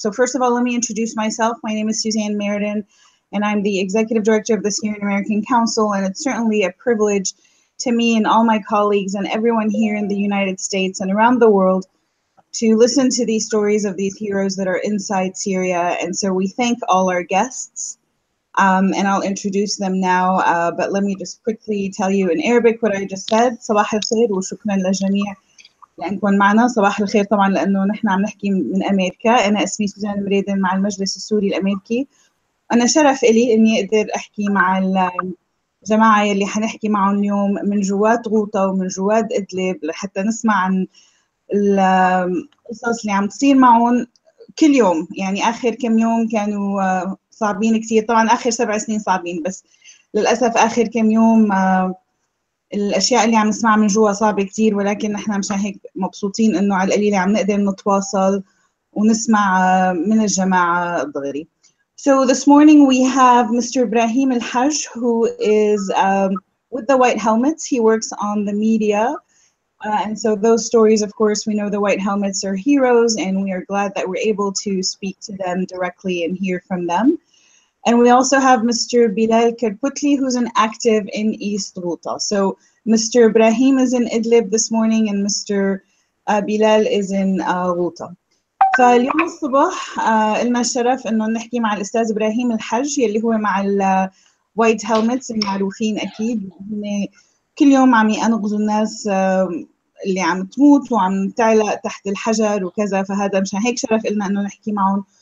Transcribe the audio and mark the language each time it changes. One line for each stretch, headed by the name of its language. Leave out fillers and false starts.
English: So first of all, let me introduce myself. My name is Suzanne Meriden, and I'm the Executive Director of the Syrian American Council, and it's certainly a privilege to me and all my colleagues and everyone here in the United States and around the world to listen to these stories of these heroes that are inside Syria. And so we thank all our guests, and I'll introduce them now, but let me just quickly tell you in Arabic what I just said.
Arabic: صباح الخير وشكرا للجميع لأنكم معنا. صباح الخير طبعا لأنه نحن عم نحكي من أمريكا. أنا اسمي سوزان مريدن مع المجلس السوري الأمريكي. أنا شرف إلي إني أقدر أحكي مع الجماعة اللي حنحكي معهم اليوم من جوات غوطة ومن جوات إدلب لحتى نسمع عن القصص اللي عم تصير معهم كل يوم. يعني آخر كم يوم كانوا صعبين كثير، طبعا آخر 7 سنين صعبين، بس للأسف آخر كم يوم الأشياء اللي عم نسمعها من جوا صعبة كثير، ولكن نحن مشان هيك مبسوطين إنه على القليلة عم نقدر نتواصل ونسمع من الجماعة الدغري.
English: So this morning we have Mr. Ibrahim Al Haj, who is with the White Helmets. He works on the media. And so those stories, of course, we know the White Helmets are heroes, and we are glad that we're able to speak to them directly and hear from them. And we also have Mr. Belal Kharpotly, who's an active in East Ghouta. So Mr. Ibrahim is in Idlib this morning, and Mr. Belal is in Ghouta.
Arabic: فاليوم الصبح لنا الشرف إنه نحكي مع الأستاذ إبراهيم الحج يلي هو مع الوايت هيلمتس المعروفين أكيد. كل يوم عم ينقذوا الناس اللي عم تموت وعم تعلق تحت الحجر وكذا، فهذا مشان هيك شرف لنا إنه نحكي معهم.